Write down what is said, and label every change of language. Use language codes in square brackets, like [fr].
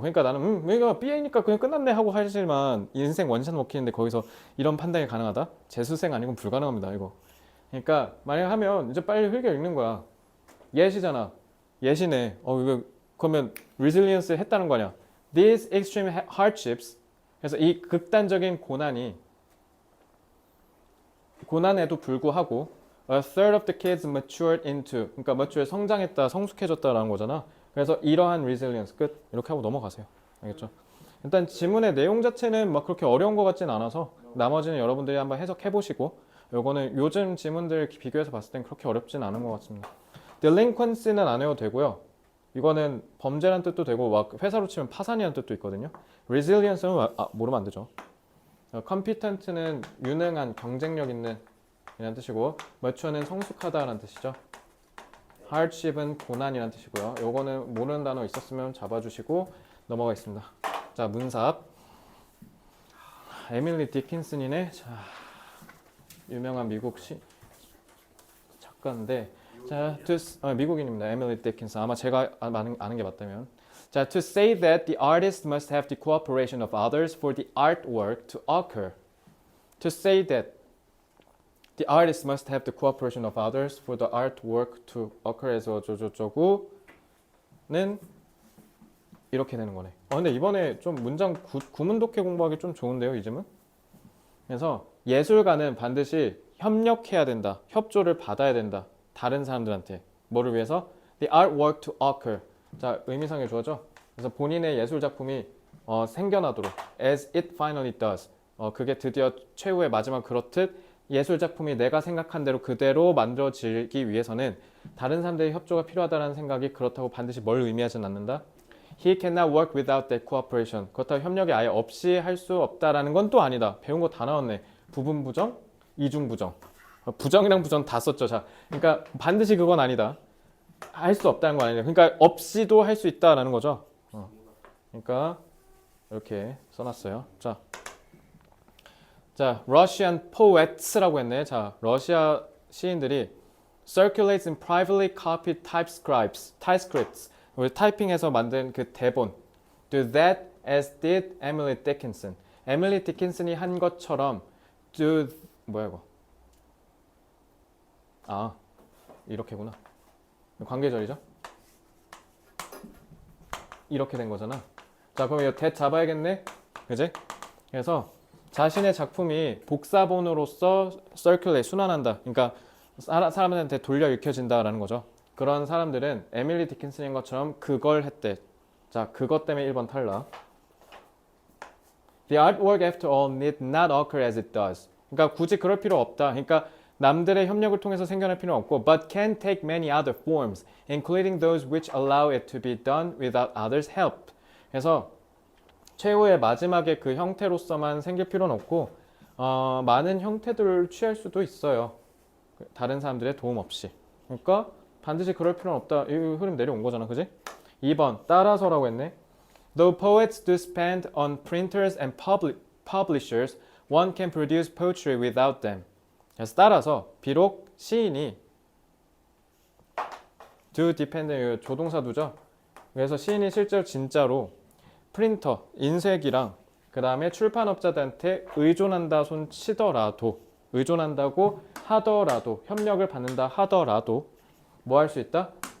[ko] 그러니까 나는 내가 BA니까 그냥 끝났네 하고 하지만 인생 원샷 먹히는데 거기서 이런 판단이 가능하다? 재수생 아니면 불가능합니다. 이거. 그러니까 만약 하면 이제 빨리 흘겨 읽는 거야. 예시잖아. 예시네. 이거 그러면 resilience 했다는 거냐? [en] These extreme hardships. [ko] 그래서 이 극단적인 고난에도 불구하고 [en] a third of the kids matured into. [ko] 그러니까 mature 성장했다, 성숙해졌다라는 거잖아. 그래서 이러한 resilience 끝. 이렇게 하고 넘어가세요. 알겠죠? 일단 지문의 내용 자체는 막 그렇게 어려운 것 같진 않아서 나머지는 여러분들이 한번 해석해 보시고 요거는 요즘 지문들 비교해서 봤을 땐 그렇게 어렵진 않은 것 같습니다. delinquency는 안 해도 되고요. 이거는 범죄란 뜻도 되고 막 회사로 치면 파산이란 뜻도 있거든요. resilience는 모르면 안 되죠. competent는 유능한, 경쟁력 있는 이란 뜻이고 mature는 성숙하다라는 뜻이죠. hardship은 고난이란 뜻이고요. 요거는 모르는 단어 있었으면 잡아주시고 넘어가겠습니다. 자, 문삽 에밀리 디킨슨이네. 자, 유명한 미국 작가인데 자, 미국인입니다. 에밀리 디킨슨. 아마 제가 아는 게 맞다면 자, [en] to say that the artist must have the cooperation of others for the artwork to occur. To say that the artist must have the cooperation of others for the artwork to occur [ko] 해서 저는 이렇게 되는 거네. 근데 이번에 좀 문장 구문 독해 공부하기 좀 좋은데요, 이 점은? 그래서 예술가는 반드시 협력해야 된다. 협조를 받아야 된다. 다른 사람들한테. 뭐를 위해서? [en] The artwork to occur. [ko] 자, 의미상의 주어죠. 그래서 본인의 예술 작품이 생겨나도록 [en] as it finally does. [ko] 그게 드디어 최후의 마지막 그렇듯 예술 작품이 내가 생각한 대로 그대로 만들어지기 위해서는 다른 사람들의 협조가 필요하다는 생각이 그렇다고 반드시 뭘 의미하진 않는다. [en] He cannot work without that cooperation. [ko] 그렇다고 협력이 아예 없이 할 수 없다라는 건 또 아니다. 배운 거 다 나왔네. 부분 부정, 이중 부정. 부정이랑 부정 다 썼죠. 자, 그러니까 반드시 그건 아니다. 할 수 없다는 건 아니다. 그러니까 없이도 할 수 있다라는 거죠. 그러니까 이렇게 써놨어요. 자, Russian poets라고 했네. 자, 러시아 시인들이 [en] circulates in privately copied typescripts. [ko] 우리 타이핑해서 만든 그 대본. [en] Do that as did Emily Dickinson. [ko] 에밀리 디킨슨이 한 것처럼 do 뭐야 이거? 이렇게구나. 관계절이죠? 이렇게 된 거잖아. 자, 그럼 이거 that 잡아야겠네. 그지? 그래서 자신의 작품이 복사본으로서 circulate 순환한다. 그러니까 사람들한테 돌려 읽혀진다라는 거죠. 그런 사람들은 에밀리 디킨슨인 것처럼 그걸 했대. 자, 그것 때문에 1번 탈락. [en] The artwork after all need not occur as it does. [ko] 그러니까 굳이 그럴 필요 없다. 그러니까 남들의 협력을 통해서 생겨날 필요는 없고 [en] but can take many other forms, including those which allow it to be done without others' help. [ko] 그래서 최후의 마지막에 그 형태로서만 생길 필요는 없고 많은 형태들을 취할 수도 있어요. 다른 사람들의 도움 없이. 그러니까 반드시 그럴 필요는 없다. 이 흐름 내려온 거잖아. 그지? 2번 따라서라고 했네. [en] Though poets do spend on printers and publishers, one can produce poetry without them. [ko] 그래서 따라서 비록 시인이 [en] do depend [ko] 조동사두죠. 그래서 시인이 실제로 진짜로 프린터, 인쇄기랑 그 다음에 출판업자들한테 의존한다 손 치더라도 의존한다고 하더라도 협력을 받는다 하더라도 뭐 할 수 있다?